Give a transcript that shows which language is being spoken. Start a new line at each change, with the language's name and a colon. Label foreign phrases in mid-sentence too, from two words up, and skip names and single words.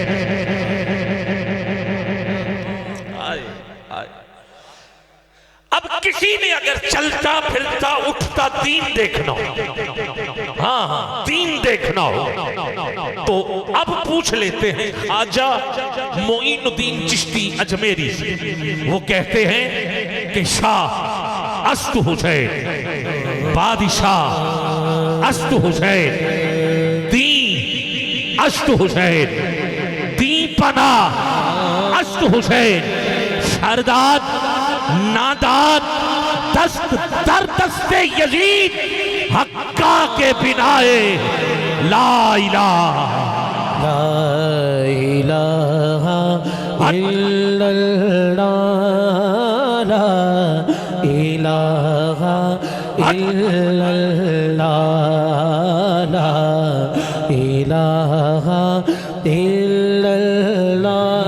Urdu: اب کسی نے اگر چلتا پھرتا اٹھتا دین دیکھنا ہو، ہاں دین دیکھنا ہو تو اب پوچھ لیتے ہیں خواجہ معین الدین چشتی اجمیری سے. وہ کہتے ہیں کہ
Persian: شاہ است حسین، بادشاہ است حسین، دین است حسین، دین پناہ است حسین، سرداد ناداد دست در دست یزید حقا کے بنائے
Arabic: لا الہ لا الہ الا اللہ لا الہ الا اللہ لا الہ الا اللہ.